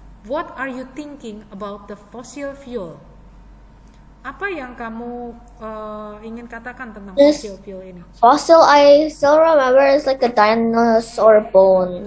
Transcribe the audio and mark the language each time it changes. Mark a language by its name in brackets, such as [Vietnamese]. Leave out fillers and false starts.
[English] What are you thinking about the fossil fuel? [Indonesian] Apa yang kamu ingin katakan tentang fossil fuel ini? [English] Fossil, I still remember it's like a dinosaur bone.